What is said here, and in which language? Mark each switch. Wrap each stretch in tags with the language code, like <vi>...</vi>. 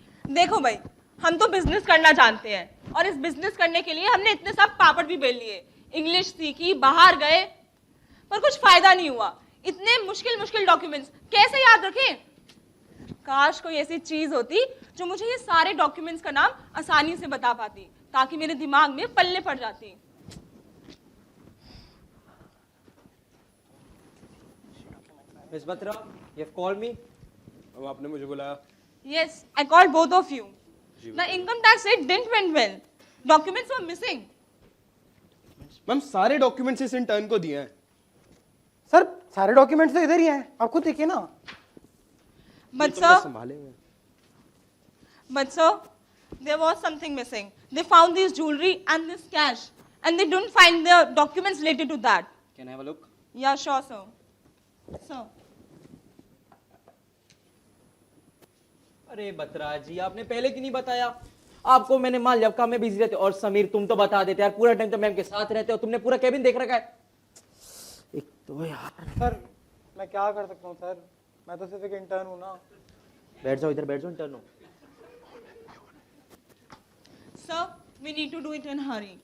<hi>देखो भाई, हम तो बिजनेस करना जानते हैं और इस बिजनेस करने के लिए हमने इतने सब पापड़ भी बेल लिए, इंग्लिश सीखी, बाहर गए, पर कुछ फायदा नहीं हुआ। इतने मुश्किल डॉक्यूमेंट्स कैसे याद रखें? काश कोई ऐसी चीज होती जो मुझे ये सारे डॉक्यूमेंट्स का नाम आसानी से बता पाती, ताकि मेरे दिमाग में पल्ले पड़ जाती।</hi> <en>Miss Batra, you have called me?</en> <hi>अब आपने मुझे बुलाया।</hi> <en>Yes, I called both of you. The income tax rate didn't went well. Documents were missing.</en> <hi>Ma'am सारे डॉक्यूमेंट्स इस इंटर्न को दिए हैं। सर सारे डॉक्यूमेंट्स तो इधर ही हैं, आप खुद देखिए ना।</hi> <en>But</en> <hi>तो मैं</hi> <en>sir,</en> <hi>संभालेंगे।</hi> <en>but sir, there was something missing. They found this jewelry and this cash, and they didn't find the documents related to that. Can I have a look? Yeah, sure, sir. Sir.</en> <hi>अरे बत्रा जी, आपने पहले क्यों नहीं बताया? आपको मैंने मान लिया काम में बिजी रहते हो। और समीर तुम तो बता देते यार, पूरा टाइम तो मैम के साथ रहते हो, तुमने पूरा केबिन देख रखा है। एक तो यार। सर मैं क्या कर सकता हूँ सर, मैं तो सिर्फ एक इंटर्न हूँ ना। बैठ जाओ इधर, बैठ जाओ इंटर्न हो।</hi> <en>Sir, we need to do it in a hurry.</en>